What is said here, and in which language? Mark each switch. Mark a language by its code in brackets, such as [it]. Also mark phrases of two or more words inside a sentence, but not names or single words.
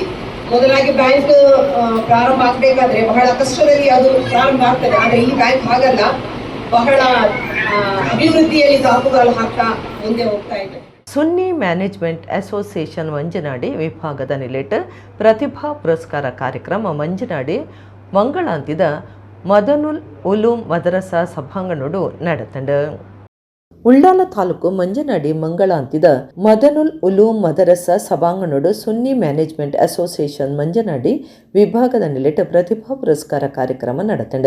[kn] ಮೊದಲಾಗಿ ಬ್ಯಾಂಕ್ ಪ್ರಾರಂಭ ಆಗಬೇಕಾದ್ರೆ ಬಹಳ ಕಷ್ಟದಲ್ಲಿ ಅದು ಪ್ರಾರಂಭ ಆಗ್ತದೆ, ಆದರೆ ಈ ಬ್ಯಾಂಕ್ ಹಾಗಲ್ಲ, ಬಹಳ ಅಭಿವೃದ್ಧಿಯಲ್ಲಿ ದಾಪುಗಾಲು ಹಾಕ್ತಾ ಮುಂದೆ ಹೋಗ್ತಾ ಇದೆ. [tcy] ಸುನ್ನಿ ಮ್ಯಾನೇಜ್ಮೆಂಟ್ ಅಸೋಸಿಯೇಷನ್ ಮಂಜನಾಡಿ ವಿಭಾಗದ ನಿಲೆಟ್ ಪ್ರತಿಭಾ ಪುರಸ್ಕಾರ ಕಾರ್ಯಕ್ರಮ ಮಂಜನಾಡಿ ಮಂಗಳಾಂತಿದ ಮದನುಲ್ ಉಲೂಮ್ ಮದರಸಾ ಸಭಾಂಗಣಡು ನಡೆತಂಡು. ಉಳ್ಳಾಲ ತಾಲೂಕು ಮಂಜನಾಡಿ ಮಂಗಳಾಂತಿದ ಮದನುಲ್ ಉಲೂಮ್ ಮದರಸಾ ಸಭಾಂಗಣಡು ಸುನ್ನಿ ಮ್ಯಾನೇಜ್ಮೆಂಟ್ ಅಸೋಸಿಯೇಷನ್ ಮಂಜನಾಡಿ ವಿಭಾಗದ ನಿಲೆಟ್ ಪ್ರತಿಭಾ ಪುರಸ್ಕಾರ ಕಾರ್ಯಕ್ರಮ ನಡೆತಂಡು.